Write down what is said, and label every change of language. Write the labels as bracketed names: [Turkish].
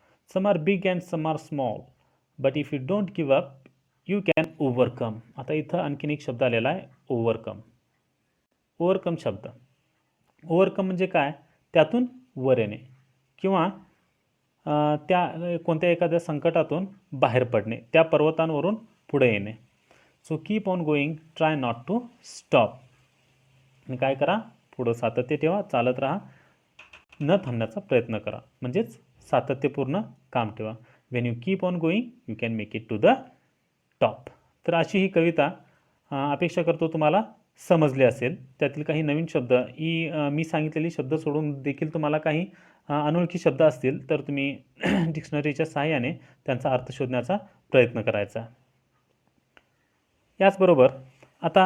[English] Some are big and some are small, but if you don't give up you can overcome. [Marathi] आता इथं आणखीन एक शब्द आलेला आहे, ओव्हरकम. ओव्हरकम शब्द, ओव्हरकम म्हणजे काय, त्यातून वर येणे किंवा त्या कोणत्या एखाद्या संकटातून बाहेर पडणे, त्या पर्वतांवरून पुढे येणे. [English] So keep on going, try not to stop. [Marathi] आणि काय करा, पुढं सातत्य ठेवा, चालत राहा, न थांबण्याचा प्रयत्न करा, म्हणजेच सातत्यपूर्ण काम ठेवा. [English] When you keep on going you can make it to the top. [Marathi] तर अशी ही कविता अपेक्षा करतो तुम्हाला समजली असेल. त्यातील काही नवीन शब्द मी सांगितलेली शब्द सोडून देखील तुम्हाला काही अनोळखी शब्द असतील तर तुम्ही डिक्शनरीच्या सहाय्याने त्यांचा अर्थ शोधण्याचा प्रयत्न करायचा. याचबरोबर आता